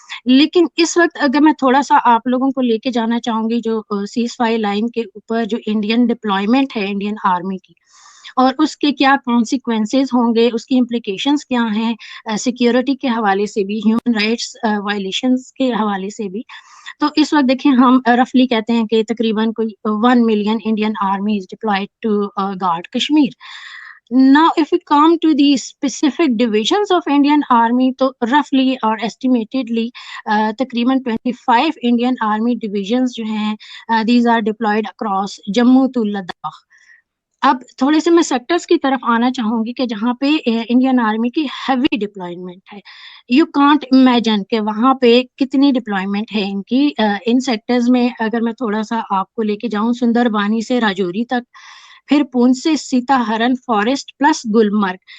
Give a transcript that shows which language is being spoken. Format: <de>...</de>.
<ur>لیکن اس وقت اگر میں تھوڑا سا آپ لوگوں کو لے کے جانا چاہوں گی جو سیز فائر لائن کے اوپر جو انڈین ڈپلائمنٹ ہے انڈین آرمی کی, اور اس کے کیا کانسیکوینسز ہوں گے, اس کی امپلیکیشنز کیا ہیں سیکیورٹی کے حوالے سے بھی, ہیومن رائٹس وائلیشنز کے حوالے سے بھی. تو اس وقت دیکھیں ہم رفلی کہتے ہیں کہ تقریباً کوئی 1 million</ur> <en>Indian Army is deployed to guard Kashmir. Now, if we come to the specific divisions of Indian Army, تو roughly اور estimatedly تقریباً 25 Indian Army divisions</en> <ur>جو ہیں</ur> <en>these are deployed across Jammu to Ladakh.</en> <ur>اب تھوڑے سے میں سیکٹرز کی طرف آنا چاہوں گی کہ جہاں پہ انڈین آرمی کی ہیوی ڈپلائمنٹ ہے.</ur> <en>you can't imagine</en> <ur>کہ وہاں پہ کتنی ڈپلائمنٹ ہے ان کی. ان سیکٹرز میں اگر میں تھوڑا سا آپ کو لے کے جاؤں, سندر بانی سے راجوری تک, پھر پونچھ سے سیتا ہرن فارسٹ پلس گلمرگ.</ur>